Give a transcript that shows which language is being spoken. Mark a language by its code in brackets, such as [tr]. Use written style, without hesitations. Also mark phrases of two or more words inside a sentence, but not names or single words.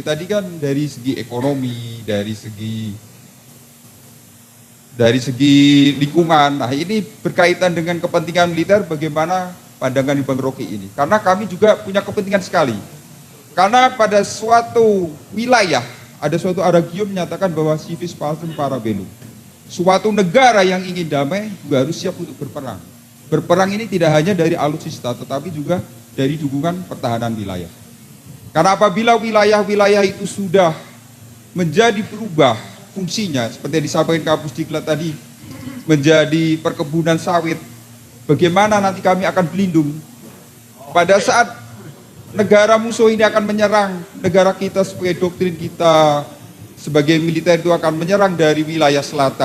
[id] Tadi kan dari segi ekonomi, dari segi lingkungan. Nah, ini berkaitan dengan kepentingan militer, bagaimana pandangan Bang Rocky ini? Karena kami juga punya kepentingan sekali. Karena pada suatu wilayah, ada suatu aragium menyatakan bahwa [la] civis pacem para bellum. [id] Suatu negara yang ingin damai juga harus siap untuk berperang. Berperang ini tidak hanya dari alutsista, tetapi juga dari dukungan pertahanan wilayah. Karena apabila wilayah-wilayah itu sudah menjadi berubah fungsinya, seperti yang disampaikan Kapus Diklat tadi, menjadi perkebunan sawit, bagaimana nanti kami akan berlindung pada saat negara musuh ini akan menyerang negara kita, sebagai doktrin kita sebagai militer itu akan menyerang dari wilayah selatan.